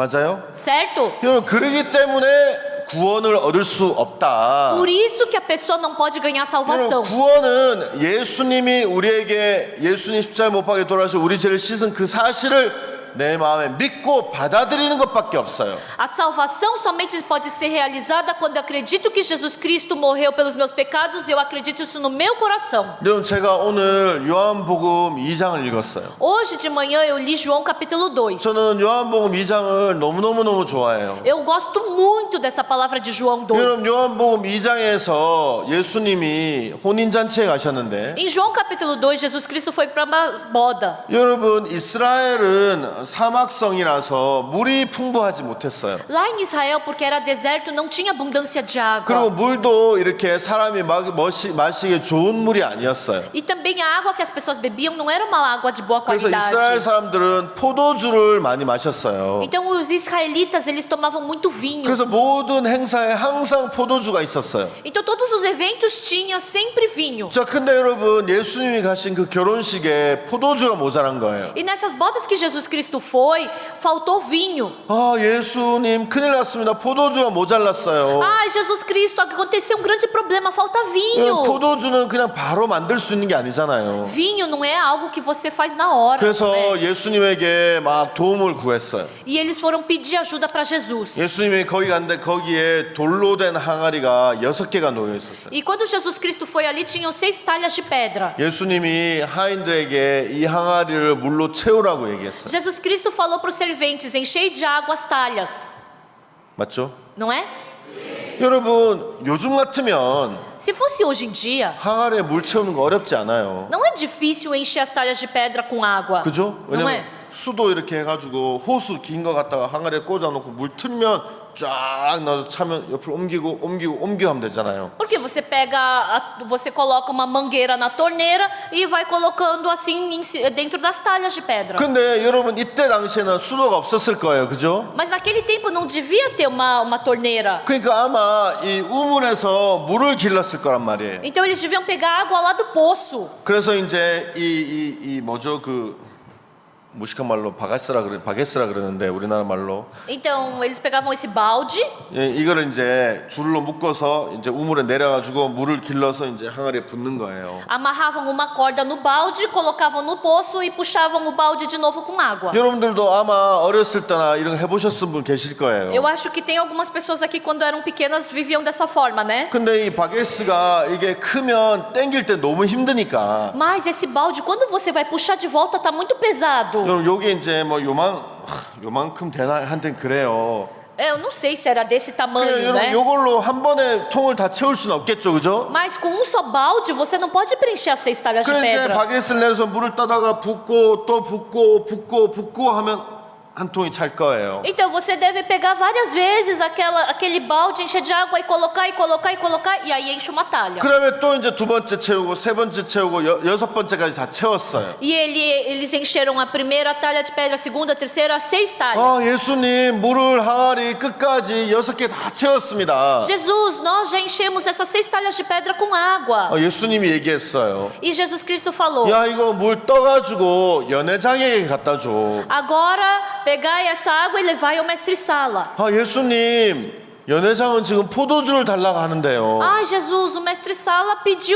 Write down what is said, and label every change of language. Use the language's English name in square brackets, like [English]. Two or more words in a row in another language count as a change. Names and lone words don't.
[Korean] 맞아요? [Portuguese] Certo? [Korean] 여러분 그러기 때문에 구원을 얻을 수 없다. [Portuguese] Por isso que a pessoa não pode ganhar salvação. [Korean] 여러분, 구원은 예수님이 우리에게 예수님 십자가에 못 박혀 돌아가셔 우리 죄를 씻은 그 사실을 내 마음에 믿고 받아들이는 것밖에 없어요. [Portuguese] A salvação somente pode ser realizada quando eu acredito que Jesus Cristo morreu pelos meus pecados e eu acredito isso no meu coração. [Korean] 여러분 제가 오늘 요한복음 2장을 읽었어요. [Portuguese] Hoje de manhã eu li João capítulo 2. [Korean] 저는 요한복음 2장을 너무너무 좋아해요. [Portuguese] Eu gosto muito dessa palavra de João 2. [Korean] 여러분 요한복음 2장에서 예수님이 혼인잔치에 가셨는데 [Portuguese] Em João capítulo 2, Jesus Cristo foi para uma boda. [Korean] 여러분 이스라엘은 사막성이라서 물이 풍부하지 못했어요. [Portuguese] Lá em Israel, porque era deserto, não tinha abundância de [Korean] 그리고 [Portuguese] água. [Korean] 물도 이렇게 사람이 마시기에 좋은 물이 아니었어요. [Portuguese] E também a água que as pessoas bebiam não era uma água de boa [Korean] 그래서 이스라엘 [Portuguese] qualidade. [Korean] 사람들은 포도주를 많이 마셨어요. [Portuguese] Então os israelitas, eles tomavam muito vinho. [Korean] 그래서 모든 행사에 항상 포도주가 있었어요. [Portuguese] Então todos os eventos tinham sempre vinho. [Korean] 자, 근데 여러분 예수님이 가신 그 결혼식에 포도주가 모자란 거예요. [Portuguese] E nessas bodas que Jesus Cristo foi, faltou vinho. [Korean] 아, 예수님 큰일 났습니다. 포도주가 모자랐어요. [Portuguese] Ai, Jesus Cristo, aconteceu um grande problema, falta [Korean] 여러분, [Portuguese] vinho. [Korean] 포도주는 그냥 바로 만들 수 있는 게 아니잖아요. [Portuguese] Vinho não é algo que você faz na hora. [Korean] 그래서 [Portuguese] né? [Korean] 예수님에게 막 도움을 구했어요. [Portuguese] E eles foram pedir ajuda para Jesus. [Korean] 예수님이 거기 갔는데 거기에 돌로 된 항아리가 6개가 놓여 있었어요. [Portuguese] E quando Jesus Cristo foi ali, tinham 6 talhas de pedra. [Korean] 예수님이 하인들에게 이 항아리를 물로 채우라고 얘기했어요. [Portuguese] Jesus Cristo falou para os serventes: enchei de água as talhas. [Korean] 맞죠? [Portuguese] Não é? [Korean] 여러분 요즘 같으면 [Portuguese] Se fosse hoje em dia, [Korean] 항아리에 물 채우는 거 어렵지 않아요. [Portuguese] não é difícil encher as talhas de pedra com água. [Korean] 그죠? [Portuguese] Não [Korean] 왜냐면 [Portuguese] é? [Korean] 수도 이렇게 해가지고 호수 긴 거 갖다가 항아리에 꽂아놓고 물 틀면 쫙 넣어서 차면 옆으로 옮기고 하면 되잖아요. [Portuguese] Porque você você coloca uma mangueira na torneira e vai colocando assim dentro das talhas de pedra. [Korean] 근데 여러분 이때 당시에는 수도가 없었을 거예요, 그죠? [Portuguese] Mas naquele tempo não devia ter uma torneira. [Korean] 그러니까 아마 이 우물에서 물을 길렀을 거란 말이에요. [Portuguese] Então eles deviam pegar água lá do poço. [Korean] 그래서 이제 이 뭐죠 그 무식한 말로 바게스라 그러는데 우리나라 말로 [Portuguese] Então eles pegavam esse balde [Korean] 예, 이거를 이제 줄로 묶어서 이제 우물에 내려가지고 물을 길러서 이제 항아리에 붓는 거예요. [Portuguese] amarravam uma corda no balde, colocavam no poço e puxavam o balde de novo com água. [Korean] 여러분들도 아마 어렸을 때나 이런 거 해보셨을 분 계실 거예요. [Portuguese] Eu acho que tem algumas pessoas aqui quando eram pequenas viviam dessa forma, né? [Korean] 근데 이 바게스가 이게 크면 당길 때 너무 힘드니까 [Portuguese] Mas esse balde, quando você vai puxar de volta, tá muito pesado. [Korean] 여러분 여기 이제 뭐 요만큼 되나 한텐 그래요. [Portuguese] Eu não sei se era desse tamanho, [Korean] 여러분 [Portuguese] né? [Korean] 요걸로 한 번에 통을 다 채울 수는 없겠죠, 그죠? [Portuguese] Mas com um só balde você não pode preencher as 6 talhas de [Korean] 그래서 이제 [Portuguese] pedra. [Korean] 바게스를 내려서 물을 따다가 붓고 또 붓고 하면 한 통이 찰 거예요. [Portuguese] Então você deve pegar várias vezes aquele balde, encher de água e colocar e colocar e colocar e aí enche uma talha. [Korean] 그러면 또 이제 두 번째 채우고 세 번째 채우고 여섯 번째까지 다 채웠어요. [Portuguese] E eles encheram a primeira talha de pedra, a segunda, a terceira, as 6 talhas. [Korean] 예수님 물을 항아리 끝까지 6개 다 채웠습니다. [Portuguese] Jesus, nós já enchemos essas 6 talhas de pedra com água. [Korean] 예수님이 얘기했어요. [Portuguese] E Jesus Cristo falou: [Korean] 야 이거 물 떠가지고 연회장에게 갖다 줘. [Portuguese] agora pegai essa água e levai ao mestre Sala. [Korean] 예수님 연회장은 지금 포도주를 달라고 하는데요. [Portuguese] Ah, Jesus, o mestre Sala pediu